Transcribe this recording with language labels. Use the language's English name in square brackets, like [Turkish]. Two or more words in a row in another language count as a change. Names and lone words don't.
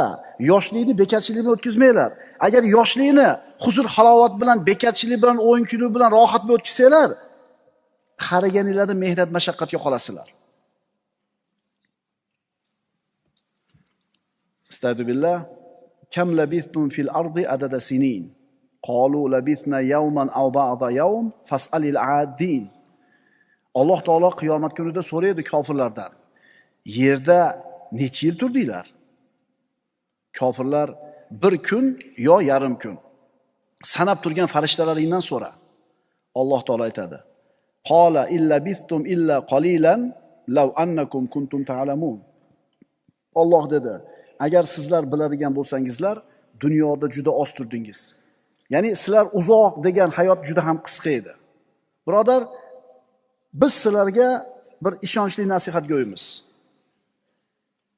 [Uzbek] Yoshlikni bekorchilik bilan o'tkazmanglar. Agar yoshlikni huzur halovat bilan, bekorchilik bilan, o'yin kulib bilan rohat bilan o'tkazsanglar, qariganinglarda mehnat mashaqqatga qolasizlar. Astagfirullah. [Arabic] كم لبثتم في الأرض عدد سنين قالوا لبثنا يوما أو بعض يوم فاسأل العادين. [Uzbek] Alloh taolo qiyomat kunida so'raydi kofirlardan. Yerda necha yil turdinglar? Kofirlar 1 kun yo yarim kun. Sanab turgan farishtalaringdan so'ra. Alloh taolo aytadi. [Arabic] قال إن لبثتم إلا قليلا لو أنكم كنتم تعلمون. [Uzbek] Alloh dedi, agar sizlar biladigan bo'lsangizlar, dunyoda juda oz turdingiz. Ya'ni sizlar uzoq degan hayot juda ham qisqa edi. Birodar, biz sizlarga bir ishonchli nasihat go'yimiz.